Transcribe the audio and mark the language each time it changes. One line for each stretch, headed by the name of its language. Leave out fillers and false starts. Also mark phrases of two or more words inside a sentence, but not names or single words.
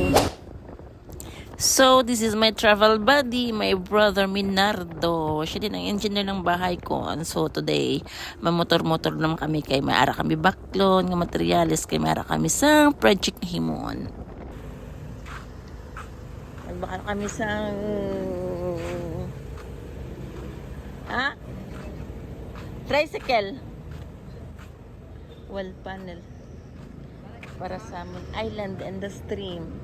English: So, this is my travel buddy, my brother Minardo.
Filipino: Siya din ang engineer ng bahay ko.
English: And so, today,
Hiligaynon: mamotor-motor naman kami kay may ara kami baklon, nga materialis, kay may ara kami sa project na himon. Nagbaka kami sa tricycle.
English: Wall panel.
Filipino: Para sa
English: island and the stream.